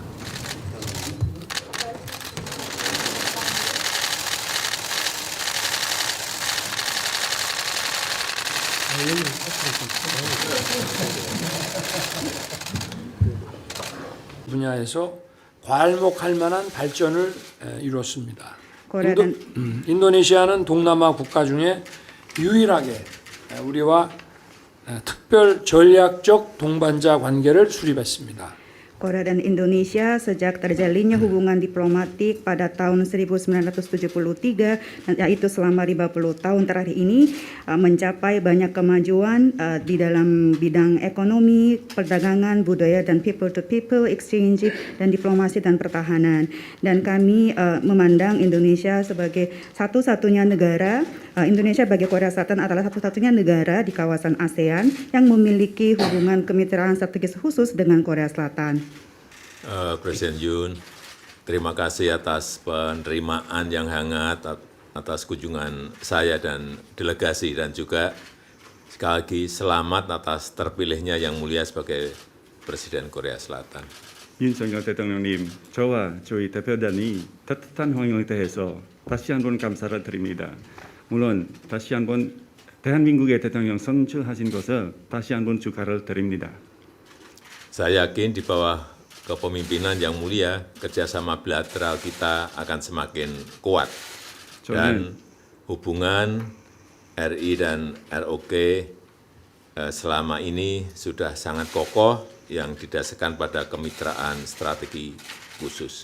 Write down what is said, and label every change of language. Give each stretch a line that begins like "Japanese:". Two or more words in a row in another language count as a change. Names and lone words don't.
Korean: 분야에서 괄목할 만한 발전을 이뤘습니다. 인도네시아는 동남아 국가 중에 유일하게 우리와 특별 전략적 동반자 관계를 수립했습니다.
Indonesian: Korea dan Indonesia sejak terjalinnya hubungan diplomatik pada tahun 1973, yaitu selama 50 tahun terakhir ini, mencapai banyak kemajuan di dalam bidang ekonomi, perdagangan, budaya, dan
English: people-to-people exchange,
Indonesian: dan diplomasi dan pertahanan. Dan kami memandang Indonesia sebagai satu-satunya negara, Indonesia bagi Korea Selatan adalah satu-satunya negara di kawasan ASEAN yang memiliki hubungan kemitraan strategis khusus dengan Korea Selatan. Presiden Yoon, terima kasih atas penerimaan yang hangat, atas kunjungan saya dan delegasi, dan juga sekali lagi selamat atas terpilihnya Yang Mulia sebagai Presiden Korea Selatan.
Korean: 윤석열 대통령님, 저와 저희 대표단이 따뜻한 환영에 대해서 다시 한번 감사를 드립니다. 물론 다시 한번 대한민국의 대통령 선출하신 것을 다시 한번 축하를 드립니다.
Indonesian: Saya yakin di bawah kepemimpinan Yang Mulia, kerjasama bilateral kita akan semakin kuat. Dan hubungan RI dan ROK selama ini sudah sangat kokoh yang didasarkan pada kemitraan strategi khusus.